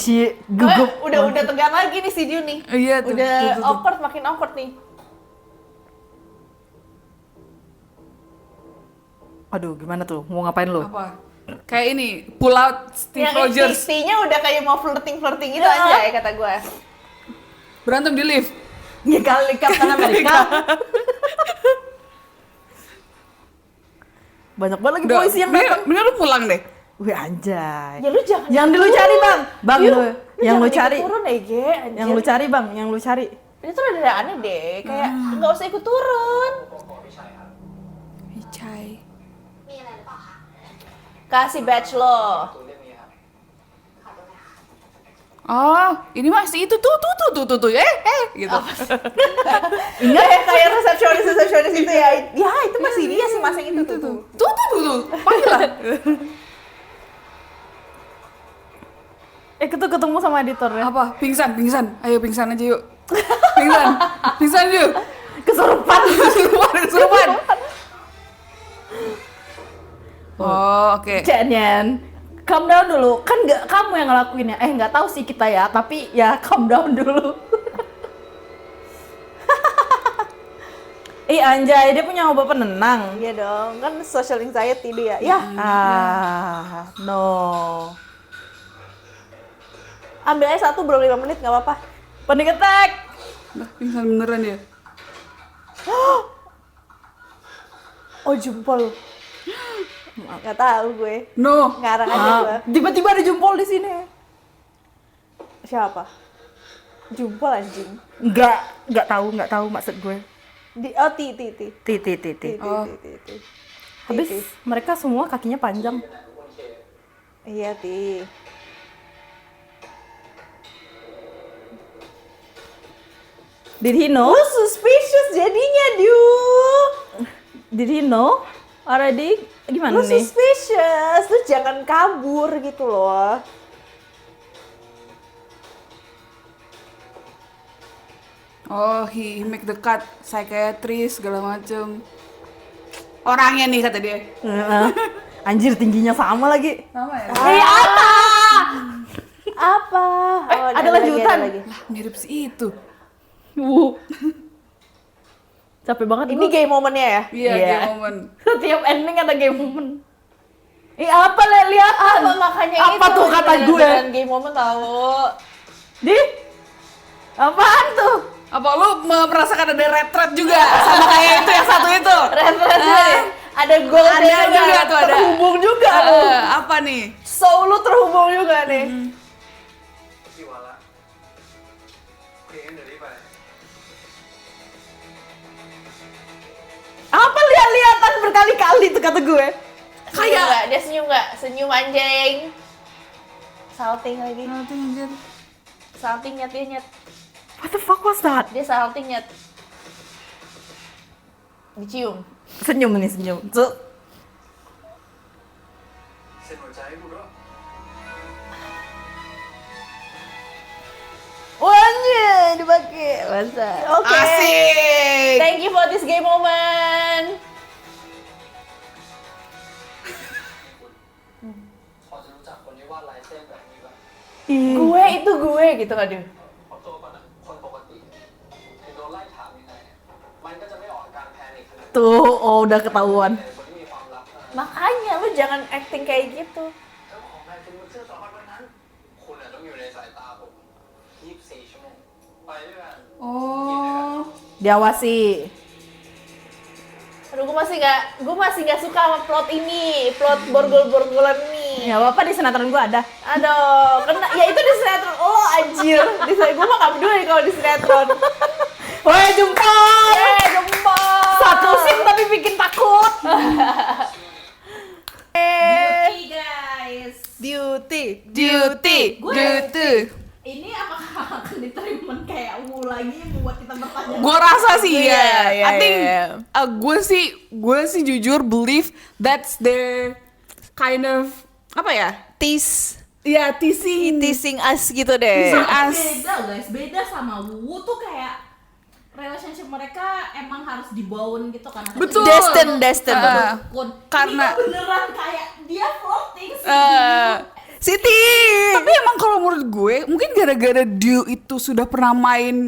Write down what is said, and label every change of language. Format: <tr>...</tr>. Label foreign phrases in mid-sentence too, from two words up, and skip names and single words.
<id>Si gugup. Udah tegang lagi nih si Diu nih. Iya tuh. Udah tuh. awkward, makin awkward nih. Aduh, gimana tuh? Mau ngapain lu? Apa? Kayak ini,</id> <en>pull out Steve</en> <id>Yang Rogers. intinya udah kayak mau flirting gitu aja ya kata gue. Berantem di lift. Ya kali Kapten Amerika. Banyak banget lagi Udah, polisi yang mending- datang. mending lu pulang deh. Wih, anjay. Ya lu jangan. Yang lu cari, Bang. Bang, Yuk, lu yang lu jangan cari. ikut turun deh, Ge. Anjir. Yang lu cari, Bang, yang lu cari. Ini tuh ada aneh deh, kayak nggak usah ikut turun.</id> <th>บก.พี่ชัยครับ ใช่ มีอะไรหรือเปล่าคะ</th> <id>Kasih badge lo.</id> <th>ตัวเล่มนี้ครับ ขอดูหน่อยค่ะ</th> <id>Oh, ini masih itu tuh gitu. Ingat ya kayak resepsionis itu ya. Ya itu masih dia sih masing itu tuh. Tuh. Panggil lah. Ketemu sama editornya. Apa? Pingsan. Ayo pingsan aja yuk. Pingsan yuk. Kesurupan. Kesurupan. Oh, oke. Cenyen.</id> <en>Calm down</en> <id>dulu. Kan nggak kamu yang ngelakuinnya. Nggak tahu sih kita ya. Tapi ya</id> <en>calm down</en> <id>dulu. Anjay, dia punya obat penenang. Iya dong, kan</id> <en>social anxiety</en> <id>dia. Ya, No. ambil aja satu belum 5 menit nggak apa-apa.</id> <en>Panic attack.</en> <id>Nah, pingsan beneran ya. Oh jempol. Nggak tahu gue. No. Ngarang aja gue. Tiba-tiba ada jempol di sini. Siapa? Jempol anjing. Nggak tahu maksud gue. Oh ti. Oh. Habis mereka semua kakinya panjang.</id> <th>ทุกคนเค</th> <id>Iya ti.</id> <en>Did he know?</en> <id>Lu suspicious jadinya Diu.</id> <en>Did he know already?</en> <id>Gimana Lu nih? suspicious. Lu jangan kabur gitu loh. Oh,</id> <en>he make the cut,</en> <id>psychiatrist segala macem. Orangnya nih kata dia. Anjir, tingginya sama lagi. Sama ya? Apa? Oh, ada lanjutan. lagi. Lah, mirip si itu. Capek banget Ini gua. game momennya ya? Iya, Iya.</id> <en>game moment.</en> <id>Setiap ending ada</id> <en>game moment.</en> <id>Apa lihat? Apa makanya Apa itu? tuh kata gue? Beneran</id> <en>game moment</en> <id>tahu. Di? Apaan tuh? Apa lu merasakan ada retret juga sama kayak itu yang satu itu? Referensi. Ada goldnya Ada juga tuh, ada. terhubung juga lu. Apa nih? Soul lu terhubung juga nih.</id> <th>พี่วันละเพลงเดี๋ยวนี้ไป</th> <id>Apa lihat-lihatan berkali-kali tuh kata gue. Kayak nggak? Dia senyum nggak? Senyum anjing. Salting lagi. Salting nyet.</id> <en>What the fuck was that?</en> <id>Dia salting nyet. Dicium. Senyum nih, senyum. Tuh.</id> <th>เซ็นหัวใจให้กูด้วย</th> <id>Wajah dipakai. Masa. Oke. Asik.</id> <en>Thank you for this game moment.</en> <th>พอจะรู้จักคนที่วาดลายเส้นแบบนี้ป่ะ</th> <id>Gue itu gue gitu aduh.</id> <th>ขอตัวก่อนนะคนปกติถึงโดนไล่ถามยังไงมันก็จะไม่ออกอาการแพนิคขนาดนั้น</th> <id>Tuh, oh udah ketahuan.</id> <th>แต่คนที่มีความลับนะ</th> <id>Makanya lu jangan acting kayak gitu.</id> <th>เจ้าของลายเซ็นบนเสื้อสองวันนั้น คุณอาจต้องอยู่ในสายตาผม 24 ชั่วโมง ไปด้วยกัน</th> <id>Oh. Diawasi. Aduh, gue masih nggak suka sama plot ini, plot borgol-borgolan ini. Ya apa di sinetron gua ada. Aduh, kena, ya itu di sinetron lo anjir. Di gue mah nggak peduli kalau di sinetron. Woi, jempol. Jempol. Satu scene tapi bikin takut. Guys. Duty. Ini apakah akan diterima kayak Wu lagi membuat kita bertanya? Gue rasa sih ya. Iya,</id> <en>I think</en> <id>iya. gue sih jujur</id> <en>believe that's their kind of</en> <id>apa ya? Ya teasing us gitu deh. Teasing Nah, us. beda guys, beda sama Wu tuh kayak relationship mereka emang harus dibawain gitu kan. Betul. Destin. Karena- ini beneran kayak dia floating sih. Siti. Tapi emang kalau menurut gue mungkin gara-gara Dio itu sudah pernah main</id>